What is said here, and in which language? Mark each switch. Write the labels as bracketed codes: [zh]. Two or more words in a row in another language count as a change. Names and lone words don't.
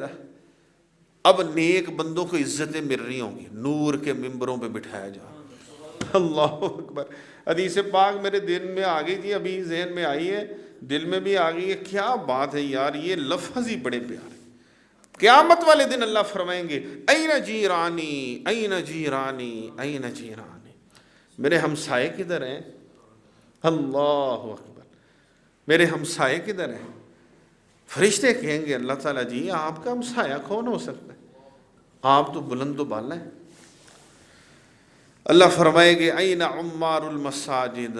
[ur] اب نیک بندوں کو عزتیں مل رہی ہوں گی, نور کے ممبروں پہ بٹھایا جا. [ar] اللہ اکبر. [ur] حدیث پاک میرے دل میں آ گئی تھی, ابھی ذہن میں آئی ہے, دل میں بھی آ گئی ہے. کیا بات ہے یار, یہ لفظ ہی بڑے پیارے. [ar] قیامت والے دن اللہ فرمائیں گے این جیرانی این جیرانی این جیرانی, [ur] میرے ہمسائے کدھر ہیں؟ [ar] اللہ اکبر. [ur] میرے ہمسائے کدھر ہیں؟ فرشتے کہیں گے اللہ تعالیٰ جی آپ کا ہمسایہ کون ہو سکتا ہے, آپ تو بلند و بالا ہیں. [ar] اللہ فرمائیں گے این عمار المساجد.